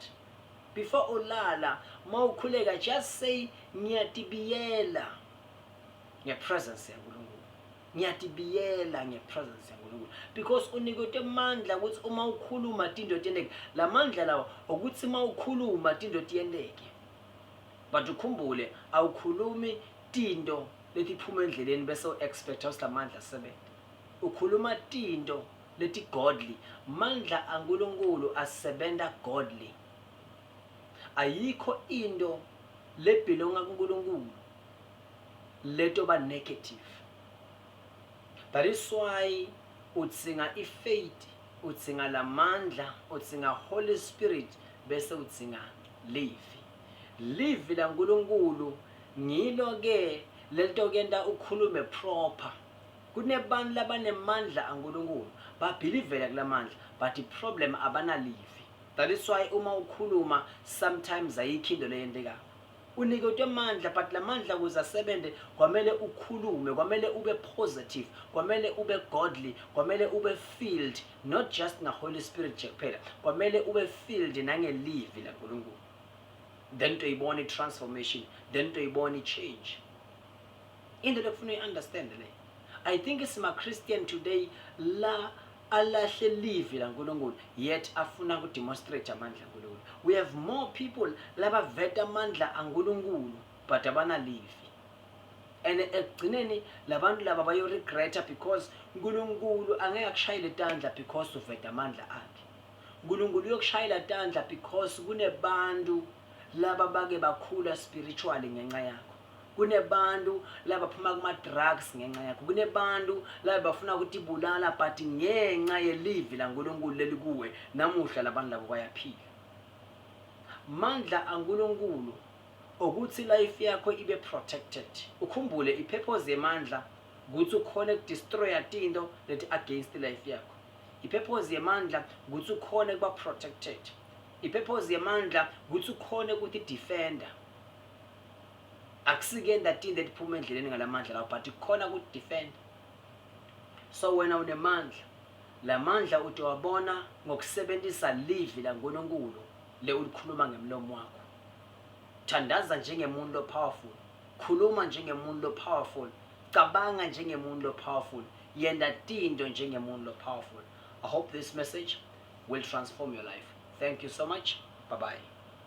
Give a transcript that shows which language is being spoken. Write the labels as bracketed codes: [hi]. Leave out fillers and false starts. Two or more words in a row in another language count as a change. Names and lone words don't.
[ss] Before ulala mawukhuleka, [en] just say [ss] ngiyatibiyela ngepresence yaNkulunkulu, ngiyatibiyela ngepresence yaNkulunkulu, because unikete amandla ukuthi uma ukhuluma into tiyendeke. La mandla lawa ukuthi uma ukhuluma into tiyendeke. But ukhumbule awukhulumi into leti phuma endleleni bese expecta ukuthi la mandla asebenze. Ukhuluma into leti godly. Mandla aNkulunkulu asebenta godly. Ayikho into lebelonga kuNkulunkulu leto ba negative. [en] That is why [ss] utsinga ifaith, utsinga la mandla, utsinga Holy Spirit, bese utsinga live. Live la uNkulunkulu ngilo ke lento kenda ukhulume proper. Kunebantu labanemandla aNkulunkulu babelievela kula mandla, [en] but the problem [ss] abana live. [en] That is why [ss] uma ukhuluma sometimes ayikho into leyendeka. Uniketwe amandla, but la mandla ukuze asebenze kwamele ukhulume, kwamele ube positive, kwamele ube godly, kwamele ube filled, [en] not just [ss] na Holy Spirit nje kuphela, kwamele ube filled nangelive la uNkulunkulu. Then to ibone transformation, then to ibone change. Into lekufuna uyi-understand le. [en] I think it's my Christian today [ss] la alahle live la uNkulunkulu, yet afuna kudemonstrate amandla aNkulunkulu. [en] We have more people [ss] laba veta amandla aNkulunkulu but abana live. And ekugcineni labantu laba bayo regreta because uNkulunkulu angeke akushayile tandla because uveta amandla akhe. uNkulunkulu uyokushayela tandla because kunebantu laba bake bakhula spiritually ngenxa yakho. kunebantu laba baphuma kuma-drugs ngenxa yakho, kunebantu laba bafuna ukuthi bulala but ngenxa yelivi laNkulunkulu lelikuwe namuhla labantu labo bayaphila. Mandla aNkulunkulu ukuthi life yakho ibe protected. Ukhumbule ipurpose yemandla ukuthi ukhone ukudestroya into leti against life yakho. Ipurpose yemandla ukuthi ukhone kuba protected. Ipurpose yemandla ukuthi ukhone ukuthi defender. Akusikenda into ephuma endleleni ngalamandla lawo but ukhona ukuthi defend. So wena unemandla, lamandla utowabona ngokusebenzisa livi laNkulunkulu le ulikhuluma ngemlomo wakho. Thandaza njengemuntu powerful, khuluma njengemuntu powerful, cabanga njengemuntu powerful, yenda into njengemuntu powerful. [en] I hope this message will transform your life. Thank you so much. Bye bye.